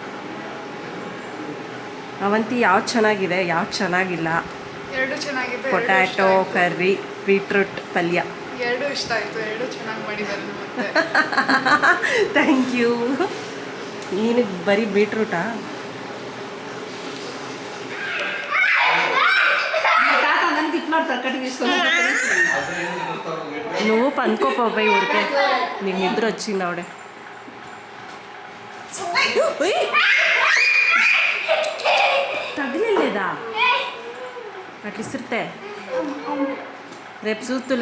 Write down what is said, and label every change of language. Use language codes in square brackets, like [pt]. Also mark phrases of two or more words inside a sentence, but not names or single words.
[kn] ಅವಂತಿ ಯಾವ್ದು ಚೆನ್ನಾಗಿದೆ ಯಾವ್ದು ಚೆನ್ನಾಗಿಲ್ಲ? ಎರಡು ಚೆನ್ನಾಗಿದೆ. [en] potato curry, beetroot ಪಲ್ಯ [kn] ಎರಡು ಇಷ್ಟ ಆಯಿತು. ಎರಡು ಚೆನ್ನಾಗಿ ಮಾಡಿದ್ದಾರೆ ಮತ್ತೆ. [en] thank you. [kn] ನೀನು ಬರೀ ಬೀಟ್ರೂಟಾ? [te] నువ్వు పనుకోపో పోయి ఊరికే నీకు నిద్ర వచ్చింది ఆవిడ. తగిలేదా అట్లా ఇస్తుంటే రేపు చూస్తులే.